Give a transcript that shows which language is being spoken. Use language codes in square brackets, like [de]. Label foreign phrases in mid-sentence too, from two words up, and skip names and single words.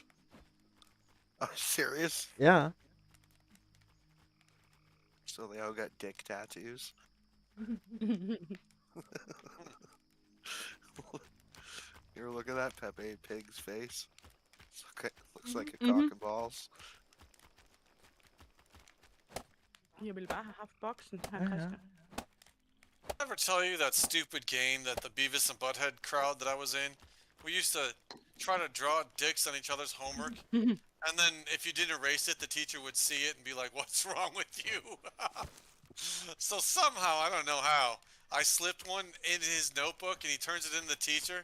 [en] Oh, serious? Yeah. So they all got dick tattoos? Here, look at that Pepe Pig's face. Looks like a cock and balls. [da] Jeg vil bare have haft boksen, her Ja. Christian. [en] Ever tell you that stupid game that the Beavis and Butthead crowd that I was in? We used to try to draw dicks on each other's homework, and then if you didn't erase it, the teacher would see it and be like, "What's wrong with you?" So somehow, I don't know how, I slipped one in his notebook and he turns it in the teacher.